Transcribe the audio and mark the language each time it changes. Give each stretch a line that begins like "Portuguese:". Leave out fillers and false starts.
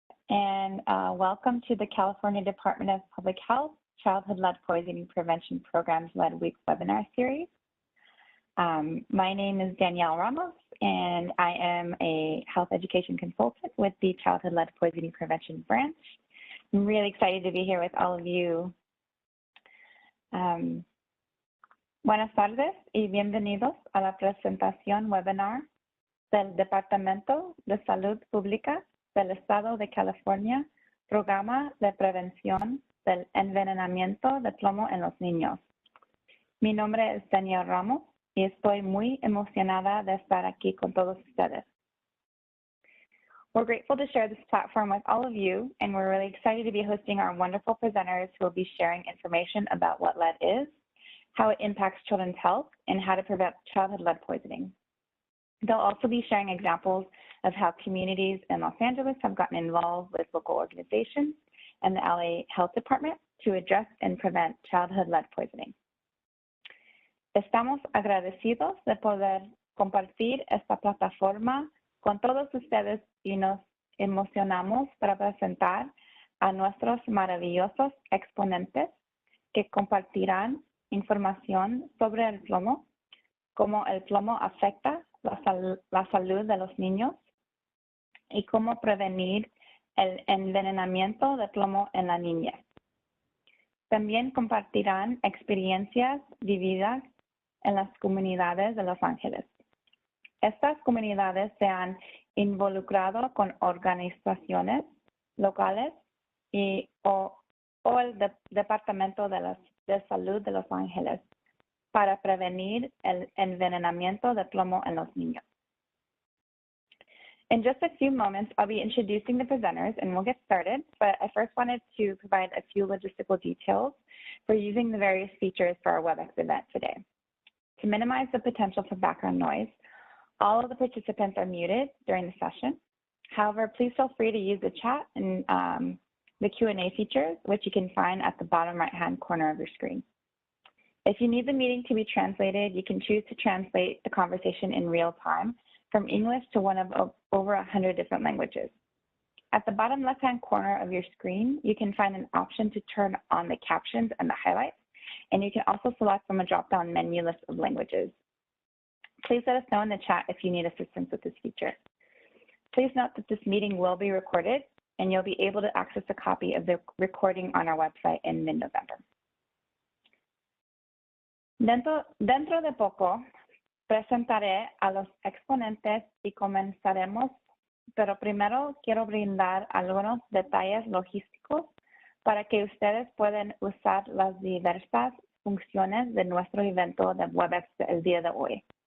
English: and welcome to the California Department of Public Health Childhood Lead Poisoning Prevention Programs Lead Week webinar series. My name is Danielle Ramos, and I am a health education consultant with the Childhood Lead Poisoning Prevention branch. I'm really excited to be here with all of you.
Spanish: Buenas tardes y bienvenidos a la presentación webinar del Departamento de Salud Pública del Estado de California, Programa de Prevención del Envenenamiento de Plomo en los Niños. Mi nombre es Danielle Ramos y estoy muy emocionada de estar aquí con todos ustedes.
English: We're grateful to share this platform with all of you, and we're really excited to be hosting our wonderful presenters who will be sharing information about what lead is, how it impacts children's health, and how to prevent childhood lead poisoning. They'll also be sharing examples of how communities in Los Angeles have gotten involved with local organizations and the LA Health Department to address and prevent childhood lead poisoning.
Spanish: Estamos agradecidos de poder compartir esta plataforma con todos ustedes y nos emocionamos para presentar a nuestros maravillosos exponentes que compartirán información sobre el plomo, cómo el plomo afecta la salud de los niños y cómo prevenir el envenenamiento de plomo en la niñez. También compartirán experiencias vividas en las comunidades de Los Ángeles. Estas comunidades se han involucrado con organizaciones locales o el Departamento de Salud de Los Ángeles para prevenir el envenenamiento de plomo en los niños.
English: In just a few moments, I'll be introducing the presenters and we'll get started, but I first wanted to provide a few logistical details for using the various features for our WebEx event today. To minimize the potential for background noise, all of the participants are muted during the session. However, please feel free to use the chat and the Q&A features, which you can find at the bottom right-hand corner of your screen. If you need the meeting to be translated, you can choose to translate the conversation in real time from English to one of over 100 different languages. At the bottom left-hand corner of your screen, you can find an option to turn on the captions and the highlights, and you can also select from a drop-down menu list of languages. Please let us know in the chat if you need assistance with this feature. Please note that this meeting will be recorded, and you'll be able to access a copy of the recording on our website in mid-November.
Spanish: Dentro de poco, presentaré a los exponentes y comenzaremos, pero primero quiero brindar algunos detalles logísticos para que ustedes puedan usar las diversas funciones de nuestro evento de WebEx el día de hoy.